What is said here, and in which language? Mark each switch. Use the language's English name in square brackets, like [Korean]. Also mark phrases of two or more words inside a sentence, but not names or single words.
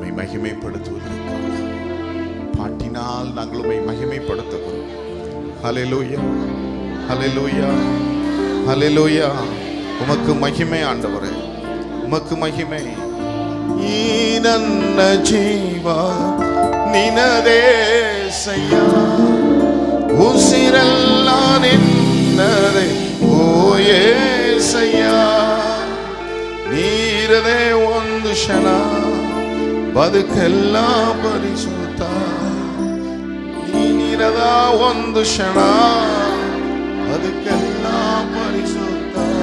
[Tamil] மகிமைப்படுத்துவதற்காக பாட்டினால் நாங்கள் உம்மை மகிமைப்படுத்துகிறோம். ஹல்லேலூயா, ஹல்லேலூயா, ஹல்லேலூயா. உமக்கு மகிமை ஆண்டவரே, உமக்கு மகிமை. [Kannada] ಈ ನನ್ನ ಜೀವ ನಿನದೇಸಯ್ಯ, ಉಸಿರೆಲ್ಲ ನಿನ್ನದೇ ಓ ಏಸಯ್ಯ. ನೀರದೆ ಒಂದು ಕ್ಷಣ ಬದುಕೆಲ್ಲ ಪರಿಸುತ್ತ, ನೀನಿರದ ಒಂದು ಕ್ಷಣ ಬದುಕೆಲ್ಲ ಪರಿಸುತ್ತ.